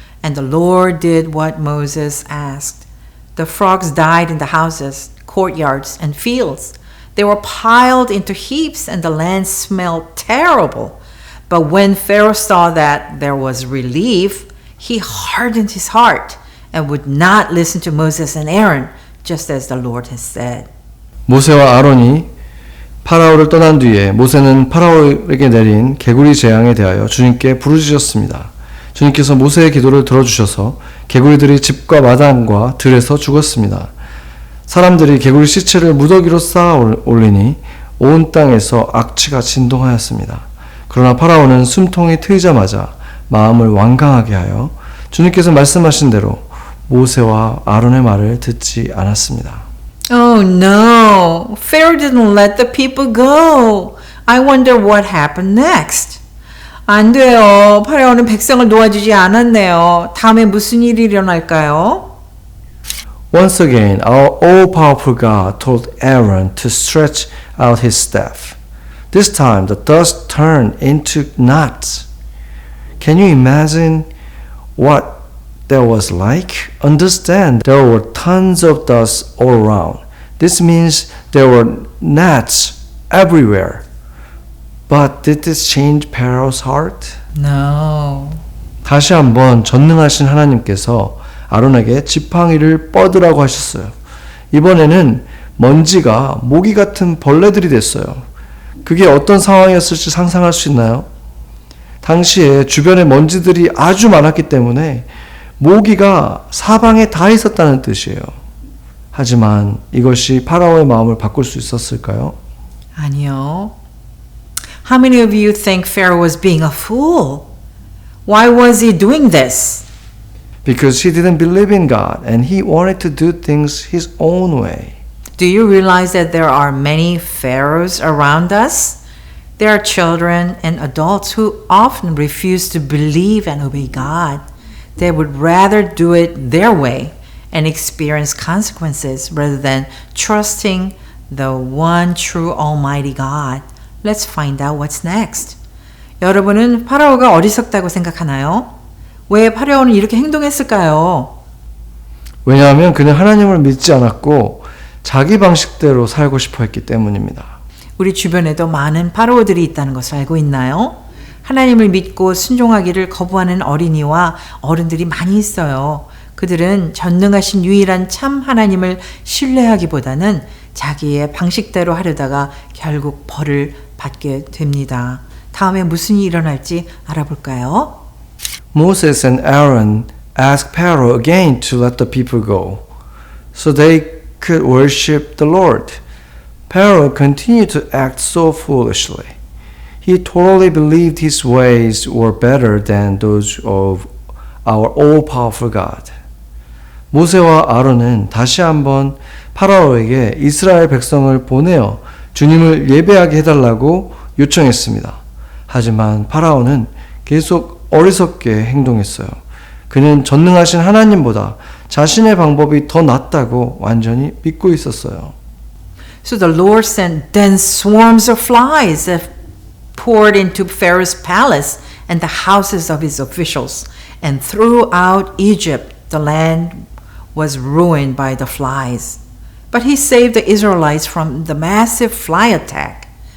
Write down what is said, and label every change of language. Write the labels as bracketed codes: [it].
[en] And the Lord did what Moses asked. The frogs died in the houses, courtyards, and fields. They were piled into heaps, and the land smelled terrible. But when Pharaoh saw that there was relief, he hardened his heart and would not listen to Moses and Aaron, just as the Lord has said. [ko] 모세와 아론이 파라오를 떠난 뒤에 모세는 파라오에게 내린 개구리 재앙에 대하여 주님께 부르짖었습니다. 주님께서 모세의 기도를 들어주셔서 개구리들이 집과 마당과 들에서 죽었습니다. 사람들이 개구리 시체를 무더기로 쌓아 올리니 온 땅에서 악취가 진동하였습니다. 그러나 파라오는 숨통이 트이자마자 마음을 완강하게 하여 주님께서 말씀하신 대로 모세와 아론의 말을 듣지 않았습니다. [en] Oh no, Pharaoh didn't let the people go. I wonder what happened next. [ko] 안 돼요. 파라오는 백성을 놓아주지 않았네요. 다음에 무슨 일이 일어날까요? [en] Once again, our all-powerful God told Aaron to stretch out his staff. This time, the dust turned into knots. Can you imagine what that was like? Understand, there were tons of dust all around. This means there were gnats everywhere. But did this change Pharaoh's heart? No. [ko] 다시 한번 전능하신 하나님께서 아론에게 지팡이를 뻗으라고 하셨어요. 이번에는 먼지가 모기 같은 벌레들이 됐어요. 그게 어떤 상황이었을지 상상할 수 있나요? 당시에 주변에 먼지들이 아주 많았기 때문에 모기가 사방에 다 있었다는 뜻이에요. 하지만 이것이 파라오의 마음을 바꿀 수 있었을까요? 아니요. [en] How many of you think Pharaoh was being a fool? Why was he doing this? Because he didn't believe in God and he wanted to do things his own way. Do you realize that there are many pharaohs around us? There are children and adults who often refuse to believe and obey God. They would rather do it their way and experience consequences rather than trusting the one true Almighty God. Let's find out what's next. [ko] 여러분은 파라오가 어리석다고 생각하나요? 왜 파라오는 이렇게 행동했을까요? 왜냐하면 그는 하나님을 믿지 않았고 자기 방식대로 살고 싶어 했기 때문입니다. 우리 주변에도 많은 파라오들이 있다는 것을 알고 있나요? 하나님을 믿고 순종하기를 거부하는 어린이와 어른들이 많이 있어요. 그들은 전능하신 유일한 참 하나님을 신뢰하기보다는 자기의 방식대로 하려다가 결국 벌을 받게 됩니다. 다음에 무슨 일이 일어날지 알아볼까요? [en] Moses and Aaron asked Pharaoh again to let the people go, so they could worship the Lord. Pharaoh continued to act so foolishly. He totally believed his ways were better than those of our all-powerful God. [ko] 모세와 아론은 다시 한번 파라오에게 이스라엘 백성을 보내어 주님을 예배하게 해달라고 요청했습니다. 하지만 파라오는 계속 어리석게 행동했어요. 그는 전능하신 하나님보다 자신의 방법이 더 낫다고 완전히 믿고 있었어요. [en] So the Lord sent dense swarms of flies that poured into Pharaoh's palace and the houses of his officials, and throughout Egypt the land was ruined by the flies. But he saved the Israelites from the massive fly attack.